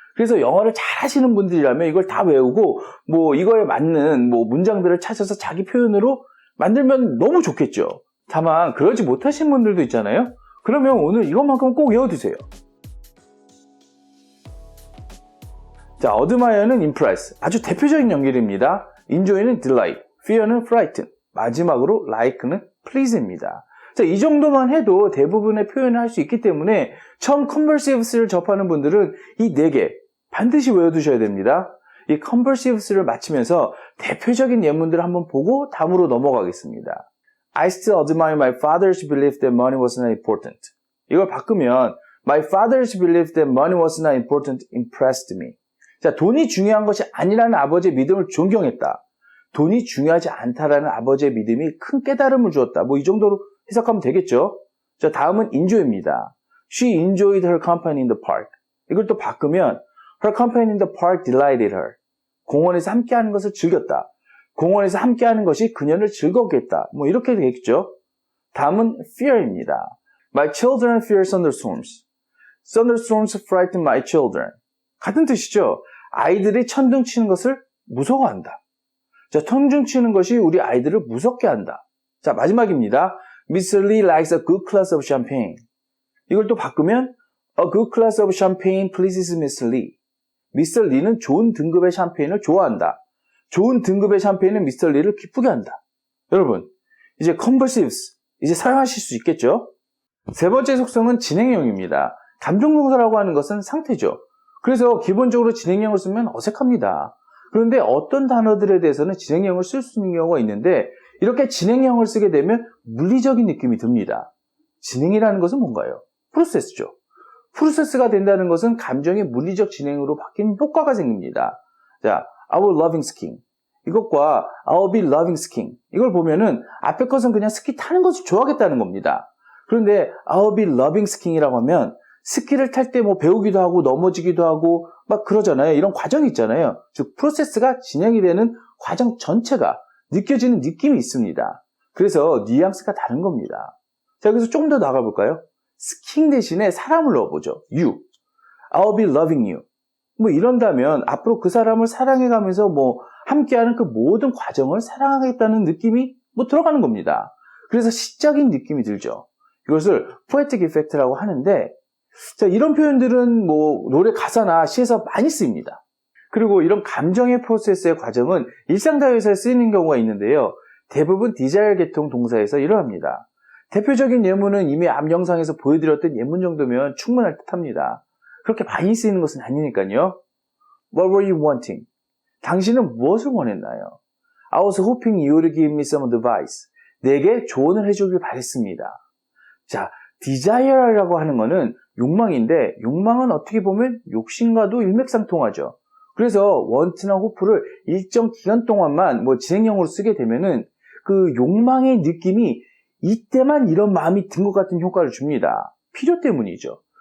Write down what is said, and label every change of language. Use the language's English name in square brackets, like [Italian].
[Korean] 그래서 영어를 잘 하시는 분들이라면 이걸 다 외우고 이거에 맞는 문장들을 찾아서 자기 표현으로 만들면 너무 좋겠죠. 다만 그러지 못하신 분들도 있잖아요. 그러면 오늘 이것만큼 꼭 외워두세요. 자, admire는 impress, 아주 대표적인 연결입니다. enjoy는 delight, fear는 frighten, 마지막으로 like는 please입니다. 자, 이 정도만 해도 대부분의 표현을 할 수 있기 때문에 처음 conversives를 접하는 분들은 이 4개 반드시 외워두셔야 됩니다. 이 conversives를 마치면서 대표적인 예문들을 한번 보고 다음으로 넘어가겠습니다. [English] I still admire my father's belief that money was not important. [Korean] 이걸 바꾸면 [English] My father's belief that money was not important impressed me. [Korean] 자, 돈이 중요한 것이 아니라는 아버지의 믿음을 존경했다. 돈이 중요하지 않다라는 아버지의 믿음이 큰 깨달음을 주었다. 이 정도로 해석하면 되겠죠? 자, 다음은 enjoy입니다. [English] She enjoyed her company in the park. [Korean] 이걸 또 바꾸면 [English] Her company in the park delighted her. [Korean] 공원에서 함께하는 것을 즐겼다. 공원에서 함께하는 것이 그녀를 즐겁게 했다. 이렇게 되겠죠. 다음은 fear입니다. [English] My children fear thunderstorms. Thunderstorms frighten my children. [Korean] 같은 뜻이죠. 아이들이 천둥 치는 것을 무서워한다. 자, 천둥 치는 것이 우리 아이들을 무섭게 한다. 자, 마지막입니다. Mr. [English] Lee likes a good glass of champagne. [Korean] 이걸 또 바꾸면 [English] A good glass of champagne pleases Mr. Lee. Mr. [Korean] Lee는 좋은 등급의 샴페인을 좋아한다. 좋은 등급의 샴페인은 미스터 리를 기쁘게 한다. 여러분, 이제 conversives, 이제 사용하실 수 있겠죠? 세 번째 속성은 진행형입니다. 감정동사라고 하는 것은 상태죠. 그래서 기본적으로 진행형을 쓰면 어색합니다. 그런데 어떤 단어들에 대해서는 진행형을 쓸 수 있는 경우가 있는데 이렇게 진행형을 쓰게 되면 물리적인 느낌이 듭니다. 진행이라는 것은 뭔가요? 프로세스죠. 프로세스가 된다는 것은 감정의 물리적 진행으로 바뀌는 효과가 생깁니다. [English] 자, I will loving skiing. [Korean] 이것과 [English] I'll be loving skiing. [Korean] 이걸 보면은 앞에 것은 그냥 스키 타는 것을 좋아하겠다는 겁니다. 그런데 [English] I'll be loving skiing [Korean] 이라고 하면 스키를 탈 때 뭐 배우기도 하고 넘어지기도 하고 막 그러잖아요. 이런 과정이 있잖아요. 즉 프로세스가 진행이 되는 과정 전체가 느껴지는 느낌이 있습니다. 그래서 뉘앙스가 다른 겁니다. 자, 여기서 조금 더 나가볼까요? 스킹 대신에 사람을 넣어보죠. [English] You. I'll be loving you. [Korean] 뭐 이런다면 앞으로 그 사람을 사랑해가면서 뭐 함께하는 그 모든 과정을 사랑하겠다는 느낌이 뭐 들어가는 겁니다. 그래서 시적인 느낌이 들죠. 이것을 poetic effect라고 하는데, 자, 이런 표현들은 뭐 노래 가사나 시에서 많이 쓰입니다. 그리고 이런 감정의 프로세스의 과정은 일상대화에서 쓰이는 경우가 있는데요. 대부분 디자이어 계통 동사에서 일어납니다. 대표적인 예문은 이미 앞 영상에서 보여드렸던 예문 정도면 충분할 듯합니다. 그렇게 많이 쓰이는 것은 아니니까요. [English] What were you wanting? [Korean] 당신은 무엇을 원했나요? [English] I was hoping you would give me some advice. [Korean] 내게 조언을 해주길 바랬습니다. 자, desire라고 하는 것은 욕망인데, 욕망은 어떻게 보면 욕심과도 일맥상통하죠. 그래서 want나 hope를 일정 기간 동안만 뭐 진행형으로 쓰게 되면은 그 욕망의 느낌이 이때만 이런 마음이 든 것 같은 효과를 줍니다. 필요 때문이죠.